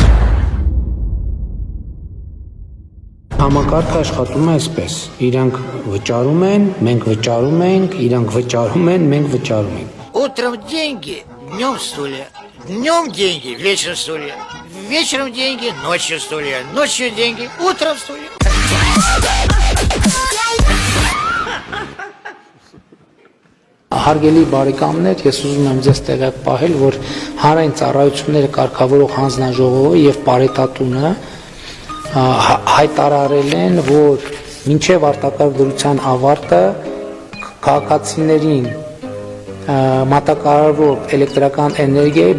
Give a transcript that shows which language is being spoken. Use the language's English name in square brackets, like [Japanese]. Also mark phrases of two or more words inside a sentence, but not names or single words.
[Armenian] Համակարգը աշխատում է այսպես. իրանք վճարում են, մենք վճարում ենք, իրանք вычарում են, մենք վճարում ենք։ [Russian] Утром деньги, днем стулья. Днем деньги, вечером стулья. Вечером деньги, ночью стулья. Ночью деньги, утром стулья. [Armenian] Հարգելի բարեկամներ, ես ուզում եմ ձեզ տեղյակ պահել, որ հանրային ծառայությունները կարգավորող հանձնաժողովը եւ Պարետատունը հայտարարել են, որ մինչև արտակարգ դրության ավարտը քաղաքացիներին մատակարարվող էլեկտրական էներգիայի,